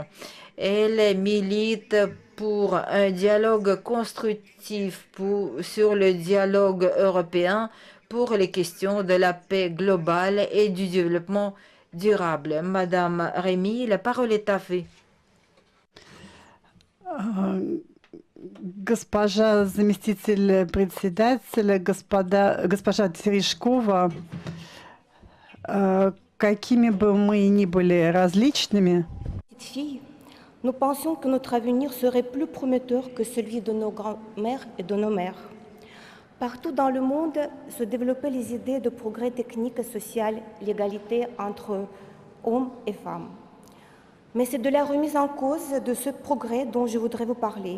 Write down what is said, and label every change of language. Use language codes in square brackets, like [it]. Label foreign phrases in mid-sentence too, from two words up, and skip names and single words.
[fr] Elle milite pour un dialogue constructif sur le dialogue européen pour les questions de la paix globale et du développement durable. Madame Rémy, la parole est à vous. [ru] Госпожа заместитель председателя, госпожа Терешкова, какими бы мы ни были различными, [fr] nous pensions que notre avenir serait plus prometteur que celui de nos grands-mères et de nos mères. Partout dans le monde se développaient les idées de progrès technique et social, l'égalité entre hommes et femmes. Mais c'est de la remise en cause de ce progrès dont je voudrais vous parler.